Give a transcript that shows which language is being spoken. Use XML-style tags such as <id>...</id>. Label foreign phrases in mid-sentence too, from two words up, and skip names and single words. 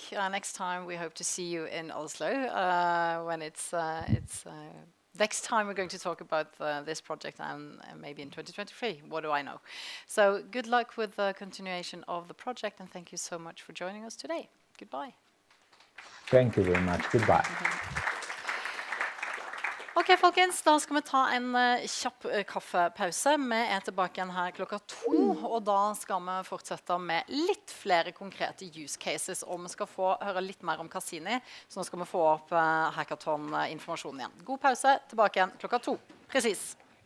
<en>Next time we hope to see you in Oslo when it's next time we're going to talk about this project, and maybe in 2023, what do I know. So good luck with the continuation of the project, and thank you so much for joining us today. Goodbye. Thank you very much. Goodbye.</en> <no>Ok, folkens, da skal vi ta en kjapp kaffepause. Vi tilbake igjen her klokka 2, og da skal vi fortsette med litt flere konkrete</no> <en>use cases,</en> <no>og vi skal få høre litt mer om Cassini, så nå skal vi få opp hackathon-informasjonen igjen. God pause, tilbake igjen klokka 2.</no> <sv>Precis.</sv>